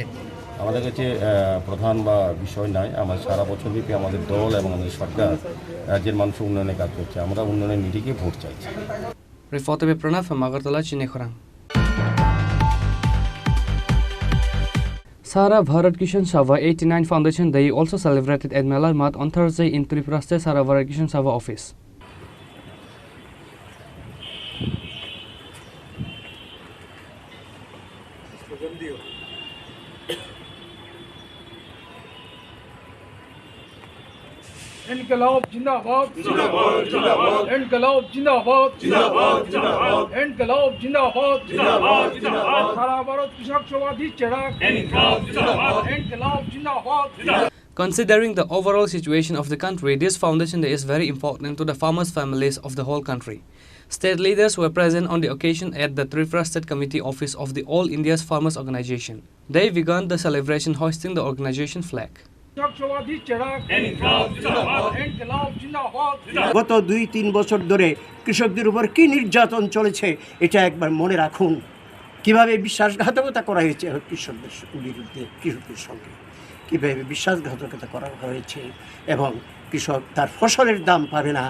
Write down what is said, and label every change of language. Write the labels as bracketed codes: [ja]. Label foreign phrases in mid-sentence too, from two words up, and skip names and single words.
[bn] আমাদের কাছে প্রধান বা বিষয় নয়, আমার সারা বছরব্যাপী আমাদের দল এবং আমাদের সরকার রাজ্যের মানুষের উন্নয়নে কাজ করছে। আমরা উন্নয়নের নিরিখে ভোট চাইছি। [en] Reporter Pranav from Agartala, Chinekhorang. Sara Bharat Kishan Sabha 89 Foundation Day also celebrated at Melar Mat on Thursday in Tripura State Sara Bharat Kishan Sabha office. [hi] इनकलाब जिंदाबाद जिंदाबाद जिंदाबाद, इनकलाब जिंदाबाद जिंदाबाद जिंदाबाद, इनकलाब जिंदाबाद जिंदाबाद जिंदाबाद, सारा भारत कृषक सवादी चिराग इनकलाब जिंदाबाद, इनकलाब जिंदाबाद जिंदाबाद. [en] Considering the overall situation of the country, this foundation day is very important to the farmers' families of the whole country. State leaders were present on the occasion at the Tripura State Committee office of the All India's Farmers Organization. They began the celebration hoisting the organization flag. [bn] গত 2-3 বছর ধরে কৃষকদের উপর কি নির্যাতন চলেছে এটা একবার মনে রাখুন। কিভাবে বিশ্বাসঘাতকতা করা হয়েছে কৃষকদের বিরুদ্ধে, কৃষকদের সঙ্গে কীভাবে বিশ্বাসঘাতকতা করা হয়েছে, এবং কৃষক তার ফসলের দাম পাবে না।